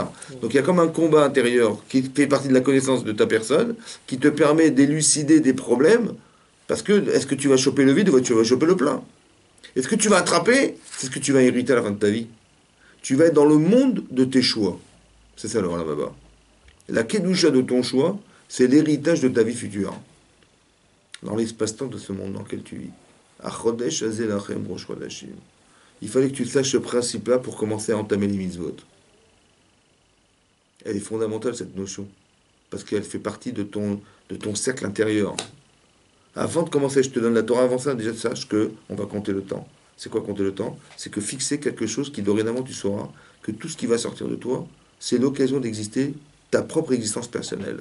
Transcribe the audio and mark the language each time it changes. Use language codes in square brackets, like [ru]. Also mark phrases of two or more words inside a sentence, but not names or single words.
[fr] Donc il y a comme un combat intérieur qui fait partie de la connaissance de ta personne, qui te permet d'élucider des problèmes, parce que est-ce que tu vas choper le vide ou tu vas choper le plein? Est-ce que tu vas attraper? C'est ce que tu vas hériter à la fin de ta vie. Tu vas être dans le monde de tes choix. C'est ça le [he] עולם הבא. [fr] La kedusha de ton choix, c'est l'héritage de ta vie future. Dans l'espace-temps de ce monde dans lequel tu vis. [he] החודש הזה לכם ראש חודשים. [fr] Il fallait que tu saches ce principe-là pour commencer à entamer les mitzvot. Elle est fondamentale, cette notion. Parce qu'elle fait partie de ton cercle intérieur. Avant de commencer, je te donne la Torah. Avant ça, déjà, sache qu'on va compter le temps. C'est quoi compter le temps? C'est que fixer quelque chose qui, dorénavant, tu sauras que tout ce qui va sortir de toi, c'est l'occasion d'exister ta propre existence personnelle.